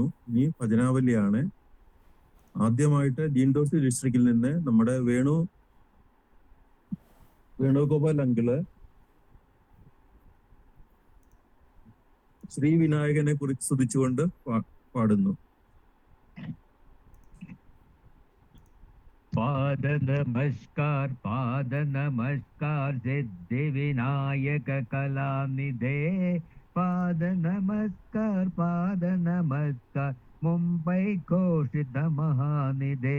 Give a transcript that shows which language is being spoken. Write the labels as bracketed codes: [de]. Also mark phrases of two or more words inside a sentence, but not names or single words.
[ml] ഇനി ഭജനാവലിയാണ്. ആദ്യമായിട്ട് ജീൻഡോസി ഡിസ്ട്രിക്റ്റിൽ നിന്ന് നമ്മുടെ വേണുഗോപാൽ അങ്കിള് ശ്രീ വിനായകനെ കുറിച്ച് സ്തുതിച്ചുകൊണ്ട് പാടുന്നു. [sa] पाद नमस्कार सिद्धि विनायक कलानिधे। पाद नमस्कार मुंबई घोषित महानिधे।